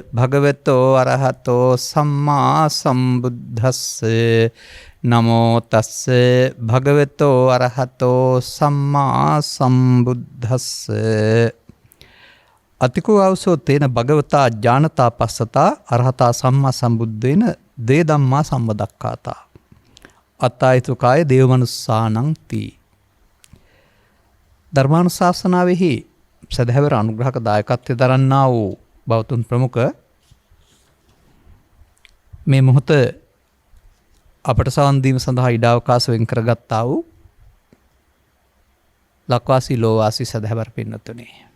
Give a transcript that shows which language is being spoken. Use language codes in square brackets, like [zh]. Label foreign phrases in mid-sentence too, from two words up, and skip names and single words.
[pi] භගවතෝ අරහතෝ සම්මා සම්බුද්දස්සේ නමෝ තස්සේ භගවතෝ අරහතෝ සම්මා සම්බුද්දස්සේ අතිකෝ අවසෝ තේන භගවතා ඥානතා පස්සතා අරහතා සම්මා සම්බුද්දේන දේ ධම්මා සම්බදක්ඛාතා අත්තායිතුකාය දේවමනුස්සානං තී. [si] ධර්මානුශාසනාවෙහි සදහැවර අනුග්‍රහක දායකත්වය දරන්නා වූ බෞතුන් ප්‍රමුඛ මේ මොහොත අපට සවන් දීම සඳහා ඉඩාවකාශ වෙන් කරගත්තා වූ ලක්වාසී ලෝවාසී සදහැවර පින්නතුනේ.